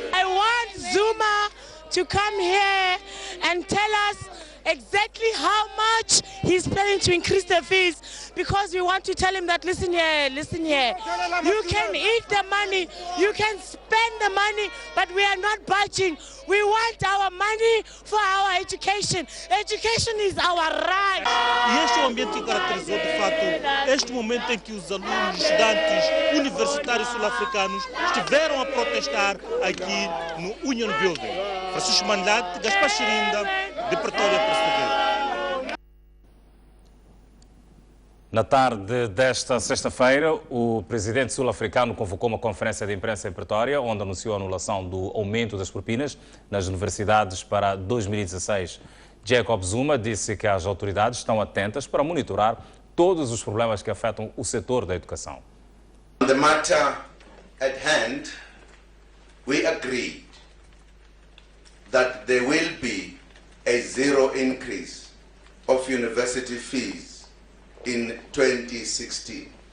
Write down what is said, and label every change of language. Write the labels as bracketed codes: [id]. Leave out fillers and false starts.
[en] I want Zuma to come here and tell us exactly how much he's planning to increase the fees, because we want to tell him that listen here, you can eat the money, you can spend the money, but we are not budging. We want our money for our education. Education is our right. [pt] E este é o ambiente que caracterizou de fato este momento em que os alunos, estudantes universitários sul-africanos estiveram a protestar aqui no Union Building. Francisco Mandate, Gaspar Chirinda, de Pretória para TV. Na tarde desta sexta-feira, o presidente sul-africano convocou uma conferência de imprensa em Pretória, onde anunciou a anulação do aumento das propinas nas universidades para 2016. Jacob Zuma disse que as autoridades estão atentas para monitorar todos os problemas que afetam o setor da educação. [en] On the matter at hand, we agreed that there will be a zero increase of university fees in 2016.